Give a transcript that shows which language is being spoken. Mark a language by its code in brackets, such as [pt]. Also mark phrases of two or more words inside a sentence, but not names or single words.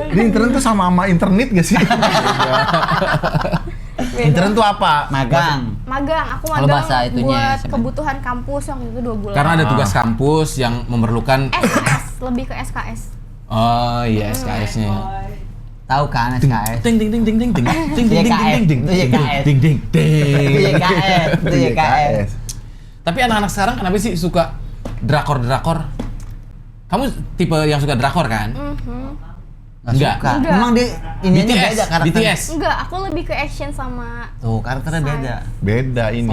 [id] Di intern tuh sama internet gak sih? Intern tuh apa? Magang. Magang, aku Kalau magang bahasa itunya buat sebenarnya. kebutuhan kampus yang itu 2 bulan. Karena ada tugas kampus yang memerlukan SKS, lebih ke SKS. oh iya SKS-nya. Tahu kan SKS? Ting ting ting ting ting ting ting ting ting YKS. ting ting Itu YKS. ting ting Itu ting. YKS. Itu YKS. Tapi anak-anak sekarang kenapa sih suka drakor? Kamu tipe yang suka drakor kan? Nggak Enggak. suka. Enggak. Memang dia ini BTS, beda karakternya. BTS. Enggak, aku lebih ke action sama Tuh, karakternya beda. Beda ini.